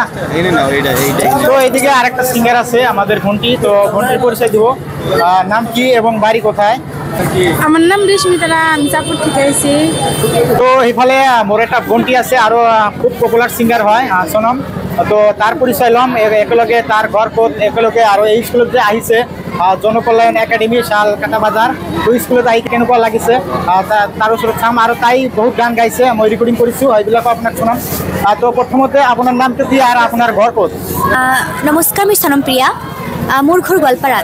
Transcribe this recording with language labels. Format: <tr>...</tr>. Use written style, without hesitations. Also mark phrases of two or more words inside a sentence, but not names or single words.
<bn>তো এইদিকে আরেকটা সিঙ্গার আছে আমাদের ঘন্টি, তো ঘন্টির পরিচয় দিব। নাম কি এবং বাড়ি কোথায়? আমার নাম রেশমিতারা, আমি চাঁদপুর থেকে এসেছি।</bn> <as>তো এইফালে মোর একটা ঘন্টি আছে, আরো খুব</as> <en>popular singer</en> <as>হয় সোনম, তো তার পরিচয় লম একেলগে, তার ঘর কোত একেলগে, আৰু এই স্কুলত যে আহিছে জনকল্যাণ একাডেমি শালকাটা বাজাৰ, তো স্কুলত আহি কেনেকুৱা লাগিছে তাৰ ওচৰত চাম। আৰু তাই বহুত গান গাইছে, মই ৰেকৰ্ডিং কৰিছোঁ, সেইবিলাকো আপোনাক শুনাম। তো প্ৰথমতে আপোনাৰ নামটো কি আৰু আপোনাৰ ঘৰ ক'ত? নমস্কাৰ, মই সনম প্ৰিয়া, মোৰ ঘৰ গোৱালপাৰাত।</as>